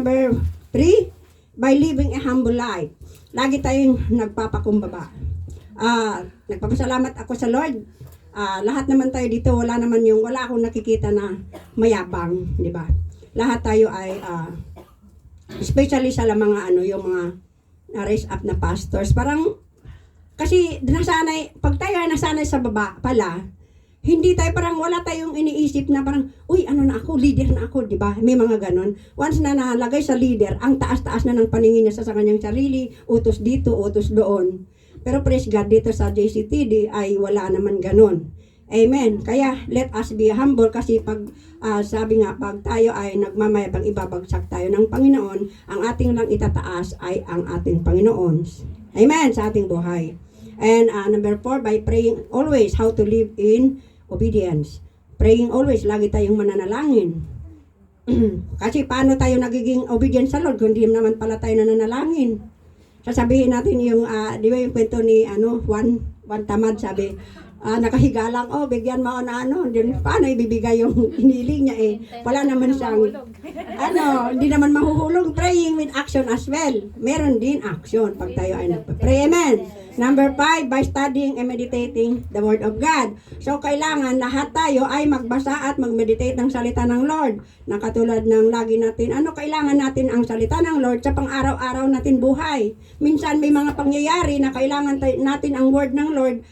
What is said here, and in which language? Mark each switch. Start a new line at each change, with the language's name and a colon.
English: Number 3, by living a humble life.
Filipino: Lagi tayong nagpapakumbaba. Nagpapasalamat ako sa Lord. Lahat naman tayo dito, wala akong nakikita na mayabang, di ba? Lahat tayo ay, especially sa mga yung mga raise up na pastors, parang, kasi pag tayo ay nasanay sa baba pala, hindi tayo parang wala tayong iniisip na parang, uy, leader na ako, di ba? May mga ganon. Once na nalagay sa leader, ang taas-taas na ng paningin niya sa kanyang sarili, utos dito, utos doon. Pero praise God, dito sa JCTD ay wala naman ganun. Amen. Kaya
English: let us be humble
Filipino: kasi sabi nga, pag tayo ay nagmamayabang, ibabagsak tayo ng Panginoon, ang ating lang itataas ay ang ating Panginoon. Amen. Sa ating buhay.
English: And number 4, by praying always how to live in obedience. Praying always,
Filipino: lagi tayong mananalangin. Kasi paano tayo nagiging obedient sa Lord kung di naman pala tayo nananalangin? Sasabihin natin yung, di ba yung kwento ni Juan Tamad, sabi, nakahiga lang, bigyan mo na paano ibibigay yung iniling niya wala naman siyang, hindi naman mahuhulog.
English: Praying with action as well.
Filipino: Meron din action pag tayo ay nagpa-pray. Amen.
English: Number 5, by studying and meditating the Word of God.
Filipino: So, kailangan lahat tayo ay magbasa at mag-meditate ng salita ng Lord. Na katulad ng lagi natin, kailangan natin ang salita ng Lord sa pang-araw-araw natin buhay. Minsan may mga pangyayari na kailangan natin ang Word ng Lord.